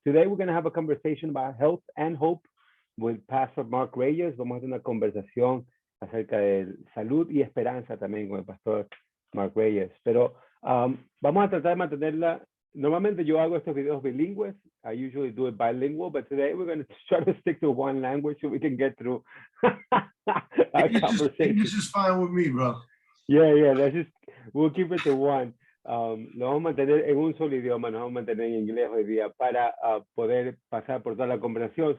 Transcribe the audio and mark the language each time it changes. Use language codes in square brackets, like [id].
[en] Today we're going to have a conversation about health and hope with Pastor Marc Reyes. [es] Vamos a tener una conversación acerca de salud y esperanza también con el Pastor Marc Reyes. Pero vamos a tratar de mantenerla. Normalmente yo hago estos videos bilingües. [en] I usually do it bilingual, but today we're going to try to stick to one language so we can get through our conversation. English is fine with me, bro. Yeah, we'll keep it to one. [es] Lo vamos a mantener en un solo idioma, nos vamos a mantener en inglés hoy día para poder pasar por toda la conversación.